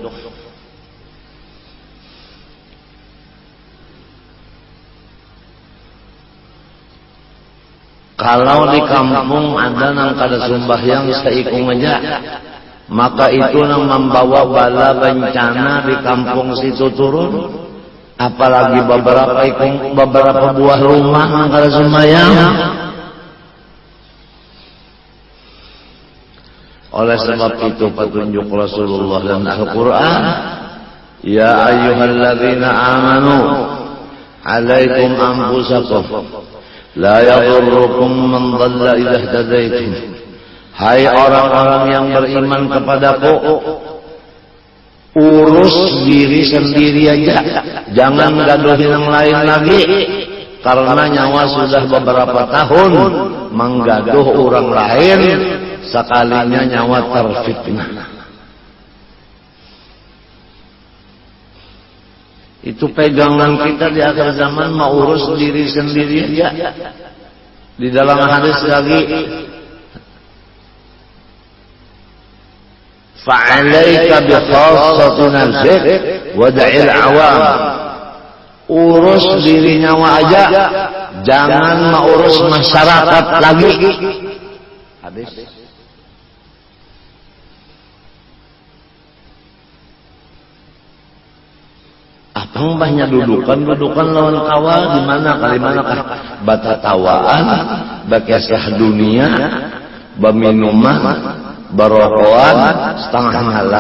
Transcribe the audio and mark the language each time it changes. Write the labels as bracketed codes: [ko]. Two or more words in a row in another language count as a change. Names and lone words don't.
[bjn] Kalau di kampung ada nang kada sembahyang seikung aja, maka itu nang membawa bala bencana di kampung situ turun. Apalagi beberapa buah rumah nang kada sembahyang. Oleh sebab itu petunjuk Rasulullah dan Al-Quran, [ar] يا أيها الذين آمنوا عليكم أنفسكم لا يضركم من ضل إذا اهتديتم. [bjn] Hai orang-orang yang beriman kepadaku, urus diri sendiri aja, jangan gaduhin yang lain lagi, karena nyawa sudah beberapa tahun menggaduh orang lain, sekalinya nyawa terfitnah. Itu pegangan kita di akhir zaman, mau urus diri sendiri aja. Di dalam hadis lagi, [ar] فعليك بخاصة نفسك ودع العوام. [bjn] Urus diri nyawa aja, jangan mengurus masyarakat lagi. Hadis. Apa banyak dudukan lawan kawal di mana kali manakah batatawaan, bakesah dunia, baminuman, barokoan, setengah ngalah.